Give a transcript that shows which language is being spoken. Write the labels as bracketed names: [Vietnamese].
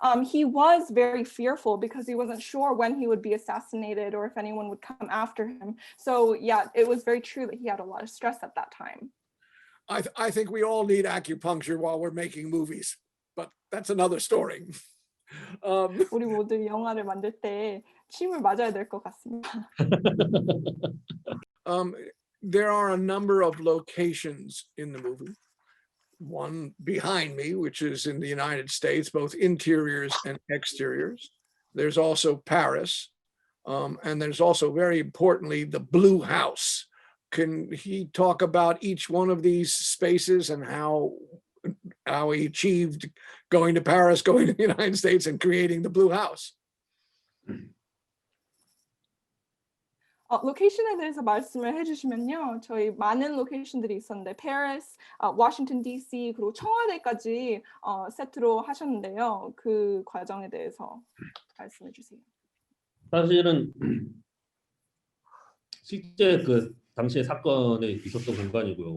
[English] He was very fearful because he wasn't sure when he would be assassinated or if anyone would come after him. So yeah, it was very true that he had a lot of stress at that time. I think we all need acupuncture while we're making movies, but that's another story. [Korean] 우리 모두 영화를 만들 때 침을 맞아야 될 것 같습니다. [English] There are a number of locations in the movie. One behind me, which is in the United States, both interiors and exteriors. There's also Paris, and there's also, very importantly, the Blue House. Can he talk about each one of these spaces and how he achieved going to Paris, going to the United States, and creating the Blue House? [Korean] 로케이션에 대해서 말씀을 해주시면요, 저희 많은 로케이션들이 있었는데 페리스, 워싱턴 DC 그리고 청와대까지 세트로 하셨는데요. 그 과정에 대해서 말씀해 주세요. 사실은 실제 그 당시에 사건에 있었던 공간이고요.